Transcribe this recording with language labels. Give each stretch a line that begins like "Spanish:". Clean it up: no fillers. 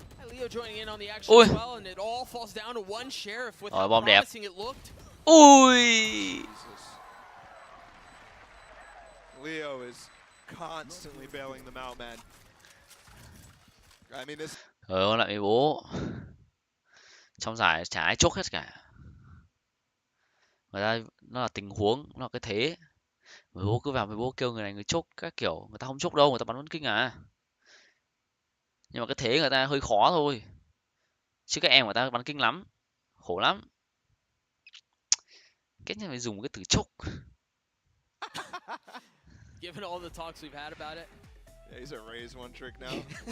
English: Leo joining in on the action as well, and it all falls down to one Sheriff with how promising it looked. Ui. Leo is constantly bailing them out, man. I mean, this.
Vietnamese: Lại bị bố. Trong giải chả ai chốt hết cả. Người ta nó là tình huống, nó là cái thế. Người bố cứ vào, người bố kêu người này người chốt các kiểu, người ta không chốt đâu, người ta bắn vẫn kinh à. Nhưng mà cái thế người ta hơi khó thôi. Chứ các em người ta bắn kinh lắm, khổ lắm. Cách này phải dùng cái từ chốt.
English: Given all the talks we've had about it. Yeah, he's a raze one trick now.